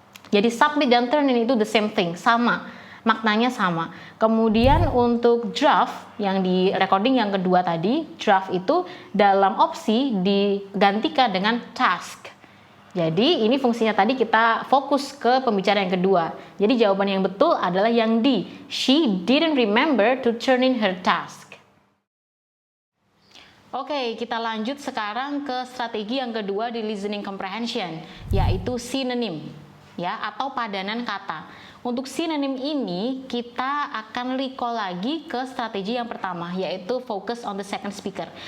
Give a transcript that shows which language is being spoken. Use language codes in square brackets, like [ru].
[id] Jadi submit dan turn in itu [en] the same thing, [id] sama, maknanya sama. Kemudian untuk draft yang di recording yang kedua tadi, draft itu dalam opsi digantikan dengan task. Jadi ini fungsinya tadi kita fokus ke pembicara yang kedua. Jadi jawaban yang betul adalah yang D. [en] She didn't remember to turn in her task. [id] Oke, kita lanjut sekarang ke strategi yang kedua di listening comprehension, yaitu synonym ya atau padanan kata. Untuk synonym ini kita akan recall lagi ke strategi yang pertama, yaitu [en] focus on the second speaker.